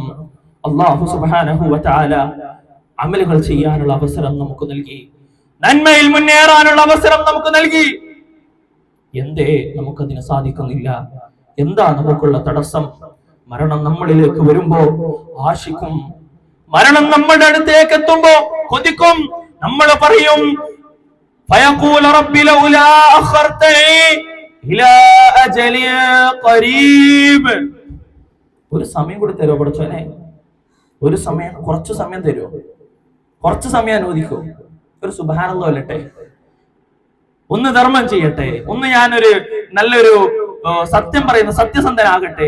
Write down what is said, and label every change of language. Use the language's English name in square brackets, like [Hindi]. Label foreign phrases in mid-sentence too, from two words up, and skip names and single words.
[Arabic] الله سبحانه وتعالى [Malayalam] അമലുകൾ ചെയ്യാനുള്ള അവസരം നമുക്ക് നൽകി, നന്മയിൽ മുന്നേറാനുള്ള അവസരം നമുക്ക് നൽകി. എന്തേ നമുക്കതിന് സാധിക്കുന്നില്ല? എന്താ നമുക്കുള്ള തടസ്സം? മരണം നമ്മളിലേക്ക് വരുമ്പോ ആശിക്കും, മരണം നമ്മുടെ അടുത്തേക്ക് എത്തുമ്പോ കൊതിക്കും. നമ്മൾ പറയും, [Arabic] فيقول رب لولا أخرتني إلى أجل قريب. [Malayalam] ഒരു സമയം കൂടി തരുമോ പഠിച്ചോനെ? ഒരു സമയം, കുറച്ചു സമയം തരുമോ? കുറച്ചു സമയം അനുവദിക്കോ? ഒരു സുബ്ഹാനല്ലാഹ് അല്ലട്ടെ, ഒന്ന് ധർമ്മം ചെയ്യട്ടെ, ഒന്ന് ഞാനൊരു നല്ലൊരു സത്യം പറയുന്ന സത്യസന്ധനാകട്ടെ.